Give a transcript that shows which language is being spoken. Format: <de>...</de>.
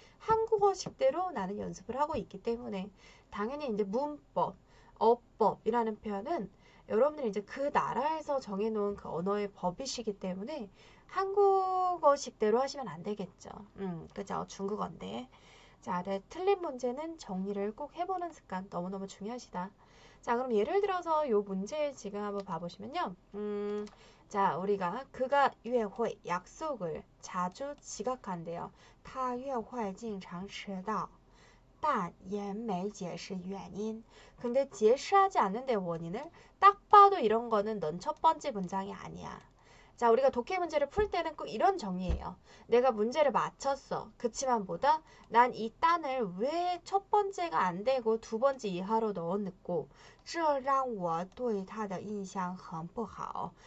<ko>한국어식대로 나는 연습을 하고 있기 때문에. 당연히 이제 문법, 어법이라는 표현은 여러분들이 이제 그 나라에서 정해놓은 그 언어의 법이시기 때문에 한국어식대로 하시면 안 되겠죠. 그죠? 중국어인데. 자, 네, 틀린 문제는 정리를 꼭 해보는 습관 너무너무 중요하시다. 자, 그럼 예를 들어서 요 문제 지금 한번 봐보시면요. 자, 우리가 그가 约会 약속을 자주 지각한대요.</ko> <zh>他约会经常迟到但也没解释原因.</zh> <ko>근데 제시하지 않는데 원인을 딱 봐도 이런 거는 넌 첫 번째 문장이 아니야. 자, 우리가 독해 문제를 풀 때는 꼭 이런 정리예요. 내가 문제를 맞췄어. 그치만 뭐다? 난 이 딴을 왜 첫 번째가 안 되고 두 번째 이하로 넣어놓고</ko> <zh>这让我对他的印象很不好.</zh>